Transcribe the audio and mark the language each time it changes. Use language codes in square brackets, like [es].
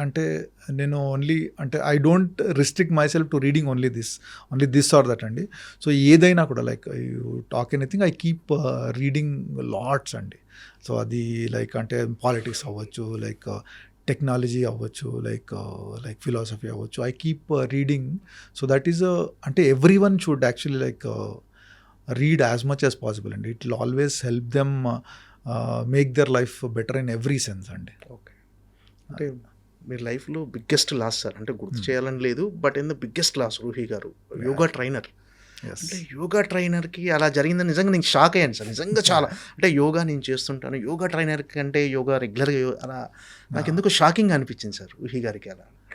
[te] అంటే నేను ఓన్లీ అంటే [en] I don't restrict myself to reading only this or that అండి. [te] సో ఏదైనా కూడా [en] Like you talk anything I keep reading lots అండి. [te] సో అది లైక్ అంటే పాలిటిక్స్ అవ్వచ్చు, లైక్ టెక్నాలజీ అవ్వచ్చు, లైక్ ఫిలాసఫీ అవ్వచ్చు. [en] I keep reading. So that is అంటే everyone should actually like read as much as possible and it will always help them make their life better in every sense అండి. [te] Okay, అంటే మీ లైఫ్లో biggest loss sir, అంటే గుర్తు చేయాలని లేదు, [en] but in the biggest loss [te] Ruhi గారు yoga trainer. అంటే యోగా ట్రైనర్కి అలా జరిగిందని నిజంగా నేను షాక్ అయ్యాను సార్. నిజంగా చాలా అంటే యోగా నేను చేస్తుంటాను, యోగా ట్రైనర్ కంటే యోగా రెగ్యులర్గా అలా నాకు ఎందుకు షాకింగ్ అనిపించింది సార్ రూహి గారికి అలా.